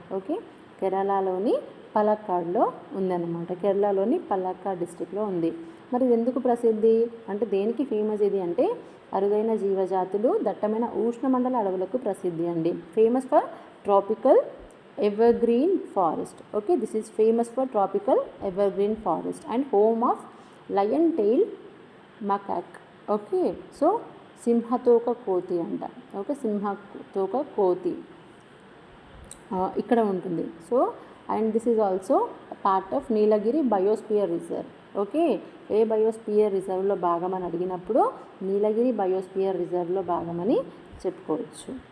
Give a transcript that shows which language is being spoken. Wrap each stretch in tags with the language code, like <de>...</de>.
<te>Okay, కేరళలోని పలక్కాడ్లో ఉందన్నమాట. కేరళలోని పలక్కాడ్ డిస్ట్రిక్ట్లో ఉంది. మరి ఇది ఎందుకు ప్రసిద్ధి అంటే దేనికి ఫేమస్ ఇది అంటే అరుదైన జీవజాతులు దట్టమైన ఉష్ణమండల అడవులకు ప్రసిద్ధి అండి.</te> <en>Famous for tropical evergreen forest. Okay, this is famous for tropical evergreen forest and home of lion tailed macaque.</en> <te>Okay, so సింహతోక కోతి అంట. ఓకే, సింహతోక కోతి ఇక్కడ ఉంటుంది.</te> <en>So and this is also part of Nilgiri biosphere reserve.</en> <te>Okay, ఏ biosphere రిజర్వ్లో భాగమని అడిగినప్పుడు నీలగిరి biosphere రిజర్వ్లో భాగమని చెప్పుకోవచ్చు.</te>